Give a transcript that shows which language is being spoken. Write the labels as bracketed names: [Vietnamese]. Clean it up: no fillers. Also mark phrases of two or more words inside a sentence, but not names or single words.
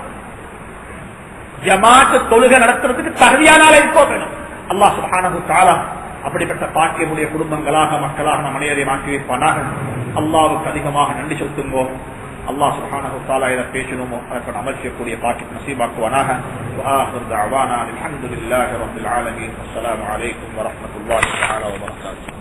[Tamil] ஜமாத்து தொழுகை நடத்துறதுக்கு தகுதியான ஆளா இருக்கும். [Arabic] الله سبحانه وتعالى [Tamil] அப்படிப்பட்ட பாக்கியமுடைய குடும்பங்களாக மக்களாக நம் அனைவரையும் ஆக்கி வைப்பானாக. அல்லாஹ்வுக்கு அதிகமாக நன்றி செலுத்துங்கோ. [Arabic] الله سبحانه وتعالى [Tamil] இதை பேசணுமோ அதற்கு அமல் செய்யக்கூடிய பாக்கியத்தை நசீபாக்குவானாக. [Arabic] وآخر دعوانا الحمد لله رب العالمين والسلام عليكم ورحمة الله تعالى وبركاته.